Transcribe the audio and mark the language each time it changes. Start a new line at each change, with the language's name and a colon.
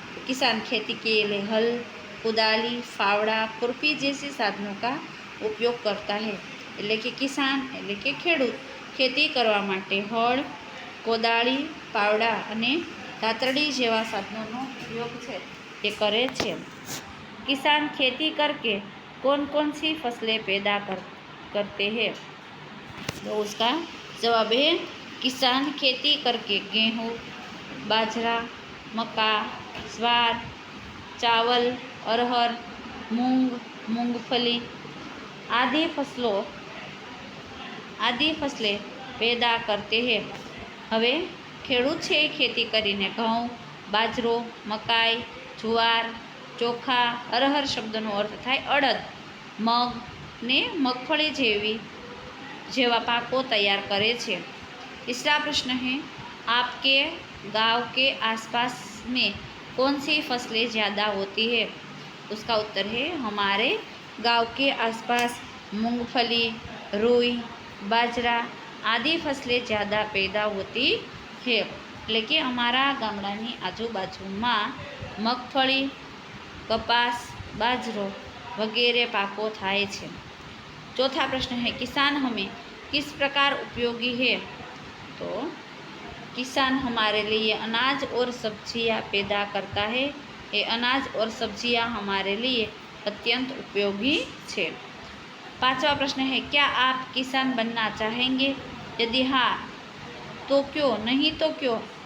Hindi: किसान खेती के लिए हल, कुदाली, फावड़ा, खुरपी जैसे साधनों का उपयोग करता है।
Gujarati: એટલે કે કિસાન એટલે કે ખેડૂત ખેતી કરવા માટે હળ, કોદાળી, પાવડા અને દાતરડી જેવા સાધનોનો ઉપયોગ છે તે કરે છે।
Hindi: किसान खेती करके कौन कौन सी फसलें पैदा करते हैं, तो उसका जवाब है किसान खेती करके गेहूँ, बाजरा, मक्का, ज्वार, चावल, अरहर, मूंग, मूंगफली आदि फसलें पैदा करते हैं।
Gujarati: હવે ખેડૂત છે એ ખેતી કરીને ઘઉં, બાજરો, મકાઈ, જુવાર, ચોખા, અરહર શબ્દનો અર્થ થાય અડદ, મગ ને મગફળી જેવા પાકો तैयार करे छे।
Hindi: तीसरा प्रश्न है, आपके गांव के आसपास में कौन सी फसलें ज़्यादा होती है, उसका उत्तर है हमारे गांव के आसपास मूंगफली, रुई, बाजरा आदि फसलें ज़्यादा पैदा होती है।
Gujarati: એટલે કે અમારા ગામડાની આજુબાજુમાં મગફળી, કપાસ, બાજરો વગેરે પાકો થાય છે।
Hindi: चौथा प्रश्न है, किसान हमें किस प्रकार उपयोगी है, तो किसान हमारे लिए अनाज और सब्जियां पैदा करता है। ये अनाज और सब्जियां हमारे लिए अत्यंत उपयोगी है। 5वां प्रश्न है, क्या आप किसान बनना चाहेंगे, यदि हाँ तो क्यों, नहीं तो क्यों।